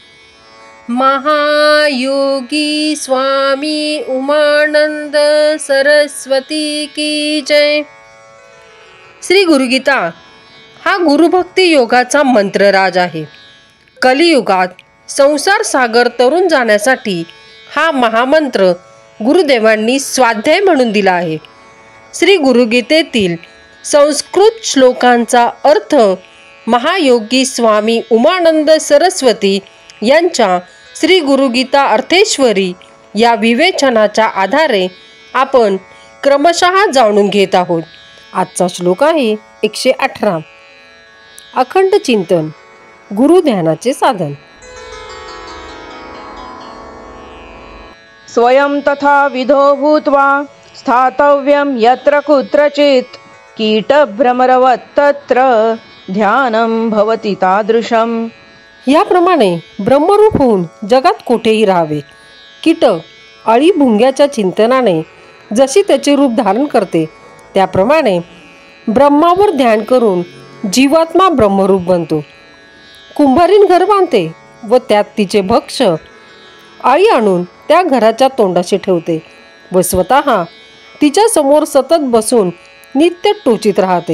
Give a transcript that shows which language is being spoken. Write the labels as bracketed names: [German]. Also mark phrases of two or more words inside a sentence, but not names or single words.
[Hindi] महायोगी स्वामी उमानंद सरस्वती की जय। [Marathi] श्री गुरुगीता हा गुरुभक्ती योगाचा मंत्रराज आहे। कलियुगात संसार सागर तरुण जाण्यासाठी हा महामंत्र गुरुदेवांनी स्वाध्याय म्हणून दिला आहे। श्री गुरुगीतेतील संस्कृत श्लोकांचा अर्थ महायोगी स्वामी उमानंद सरस्वती यांच्या श्री गुरुगीता अर्थेश्वरी या विवेचनाच्या आधारे आपण क्रमशः जाणून घेत आहोत। आजचा श्लोक आहे 118। अखंड चिंतन गुरु ध्यानाचे साधन। [Sanskrit] स्वयं तथा विधो भूत्वा स्थातव्यं यत्र कुत्रचित् कीटभ्रमरवत् तत्र ध्यानं भवति तादृशम्। [Marathi] याप्रमाणे ब्रह्मरूप होऊन जगात कुठेही राहावे। कीटक अळी भुंग्याच्या चिंतनाने जशी त्याचे रूप धारण करते त्याप्रमाणे ब्रह्मावर ध्यान करून जीवात्मा ब्रह्मरूप बनतो। कुंभारीण घर बांधते व त्यात तिचे भक्ष्य अळी आणून त्या घराच्या तोंडाशी ठेवते व स्वतः तिच्या समोर सतत बसून नित्य टोचीत राहते।